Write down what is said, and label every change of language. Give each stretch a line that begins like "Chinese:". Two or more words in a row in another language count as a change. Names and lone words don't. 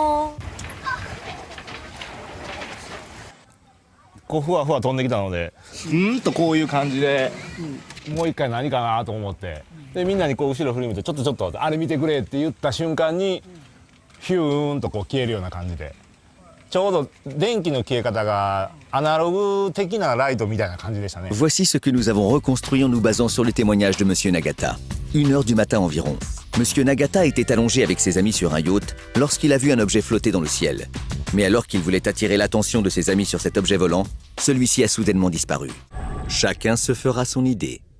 Japanese: こうふわふわ飛んできたので、とこういう感じで、もう一回何かなと思って、でみんなにこう後ろ振り向いてちょっとあれ見てくれって言った瞬間にヒューンとこう消えるような感じで、ちょうど電気の消え方がアナログ的なライトみたいな感じでしたね。
French: Voici ce que nous avons reconstruit en nous basant sur les témoignages de Monsieur Nagata. 1h du matin environ. Monsieur Nagata était allongé avec ses amis sur un yacht lorsqu'il a vu un objet flotter dans le ciel. Mais alors qu'il voulait attirer l'attention de ses amis sur cet objet volant, celui-ci a soudainement disparu. Chacun se fera son idée.